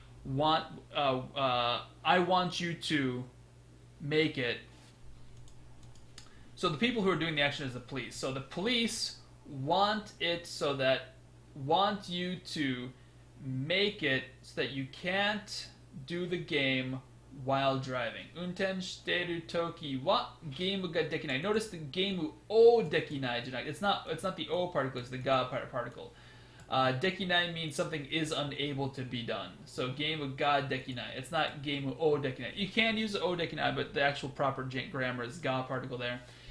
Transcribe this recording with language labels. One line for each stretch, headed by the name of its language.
English: want I want you to make it. So the people who are doing the action is the police. So the police want it so that want you to make it so that you can't do the game while driving.
Japanese: 運転してるときはゲームができない.
English: Notice the
Japanese: ゲームをできない
English: it's not the O particle, it's the ga particle. Dekinai means something is unable to be done. So
Japanese: game ga dekinai.
English: It's not
Japanese: game o dekinai.
English: You can use
Japanese: o dekinai,
English: but the actual proper grammar is ga particle there.